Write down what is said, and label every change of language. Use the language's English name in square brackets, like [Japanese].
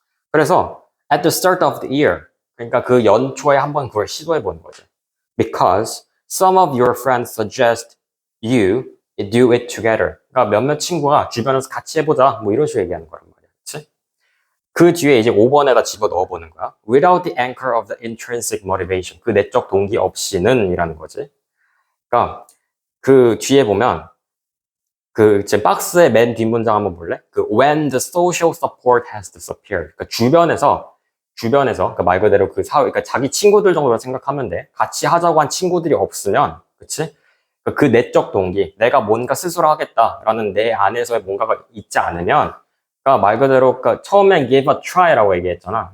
[Korean] 그래서, [English] at the start of the year, [Korean] 그러니까 그 연초에 한번 그걸 시도해보는 거지. [English] Because some of your friends suggest you do it together. [Korean] 그러니까 몇몇 친구가 주변에서 같이 해보자. 뭐 이런 식으로 얘기하는 거란 말이야. 그치? 그 뒤에 이제 5번에다 집어 넣어보는 거야. [English] Without the anchor of the intrinsic motivation. [Korean] 그 내적 동기 없이는 이라는 거지. 그러니까 그 뒤에 보면 제 박스의 맨 뒷문장 한번 볼래? [English] when the social support has disappeared. [Korean] 그러니까 주변에서 말 그대로 그러니까 자기 친구들 정도로 생각하면 돼. 같이 하자고 한 친구들이 없으면, 그치? 그 내적 동기, 내가 뭔가 스스로 하겠다라는 내 안에서의 뭔가가 있지 않으면, 그러니까 말 그대로 처음엔 [English] give a try [Korean] 라고 얘기했잖아.